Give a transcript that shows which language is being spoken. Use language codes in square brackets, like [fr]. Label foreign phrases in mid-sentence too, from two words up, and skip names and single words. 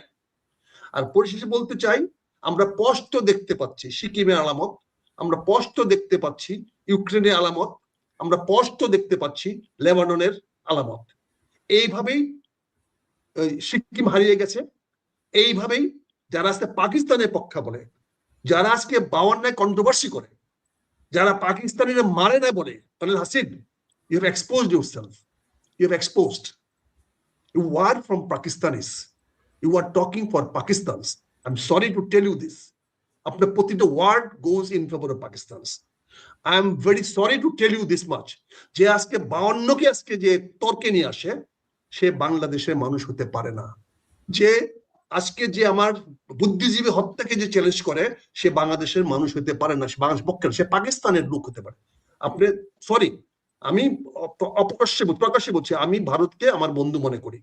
[bn] আর পরিশেষে বলতে চাই, আমরা স্পষ্ট দেখতে পাচ্ছি সিকিমের আলামত, আমরা স্পষ্ট দেখতে পাচ্ছি ইউক্রেনের আলামত, আমরা স্পষ্ট দেখতে পাচ্ছি লেবাননের আলামত। এইভাবেই সিকিম হারিয়ে গেছে। এইভাবেই যারা আজকে পাকিস্তানের পক্ষে বলে, যারা আজকে 52 কন্ট্রোভার্সি করে, যারা পাকিস্তানিরা মারে না বলে, হাসিন, [en] you have exposed yourself. You have exposed. You are from Pakistanis. You are talking for Pakistans. I'm sorry to tell you this. [bn] আপনা প্রতিটা [en] word goes in favor of Pakistans. I am very sorry to tell you this much. [bn] যে আজকে 52 কে আজকে যে তর্কে নিয়ে আসে, সে বাংলাদেশের মানুষ হতে পারে না. Je আজকে যে আমার বুদ্ধিজীবী হত্যাকে যে চ্যালেঞ্জ করে, সে বাংলাদেশের মানুষ হতে পারে না, সে বাংলাদেশ পক্ষের, সে পাকিস্তানের লোক হতে পারে। আপনি সরি, আমি প্রকাশ্যে বলছি, আমি ভারতকে আমার বন্ধু মনে করি।